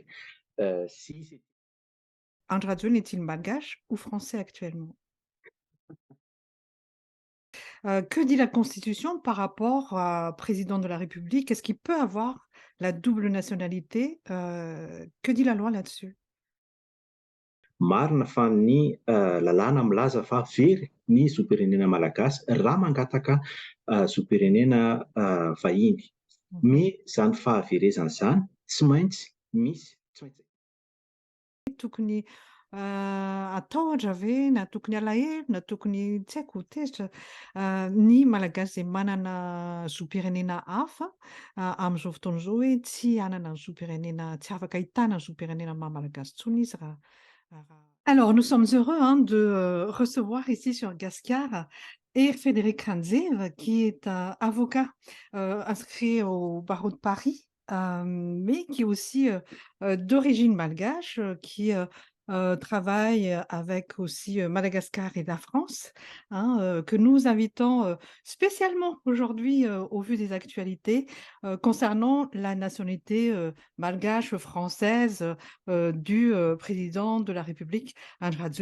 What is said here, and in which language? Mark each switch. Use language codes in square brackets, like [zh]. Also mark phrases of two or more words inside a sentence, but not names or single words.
[fr] Si Andrzej Duin est-il malgache ou français actuellement? Que dit la Constitution par rapport à président de la République? Est-ce qu'il peut avoir la double nationalité? Que dit la loi là-dessus? [mg] marina fa ny lalàna milaza fa very ny zoom-pirenena malagasy raha mangataka zoom-pirenena vahiny. Mhm. Me zany fahaverezana izany tsy maintsy misy tsy maintsy Tokony atahotra ve na tokony alahelo na tokony tsy haiko tezitra ny malagasy zay manana zoom-pirenena hafa amin'izao fotoana izao hoe tsy hanana ny zoom-pirenena tsy afaka ahitana ny zoom-pirenena maha-malagasy intsony izy [fr] Alors, nous sommes heureux hein, de recevoir ici sur Gascar et Frédéric Ranzev, qui est un avocat inscrit au barreau de Paris, mais qui est aussi d'origine malgache, qui travaille avec aussi Madagascar et la France, hein, que nous invitons spécialement aujourd'hui au vu des actualités concernant la nationalité malgache française du président de la République, Andrzej Duin.